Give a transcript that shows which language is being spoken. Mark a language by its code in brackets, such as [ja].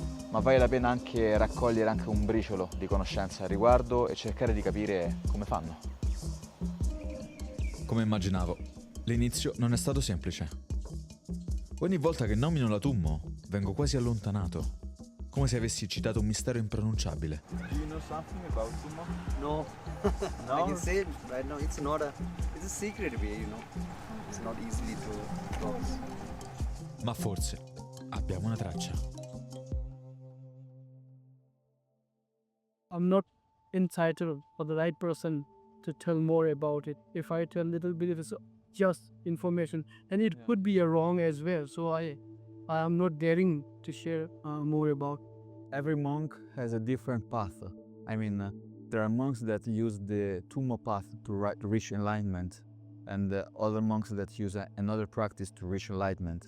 [it] Ma vale la pena anche raccogliere anche un briciolo di conoscenza al riguardo e cercare di capire come fanno. Come immaginavo, l'inizio non è stato semplice. Ogni volta che nomino la Tummo, vengo quasi allontanato, come se avessi citato un mistero impronunciabile. [en] Do you know something about Tummo? No. No? I can say it right now. It's a secret way, It's not easily to talk. [it] Ma forse abbiamo una traccia. [en] I'm not entitled for the right person to tell more about it. If I tell little bit, it is just information, and it could be wrong as well. So I am not daring to share more about. Every monk has a different path. I mean, there are monks that use the Tummo path to reach enlightenment, and other monks that use another practice to reach enlightenment.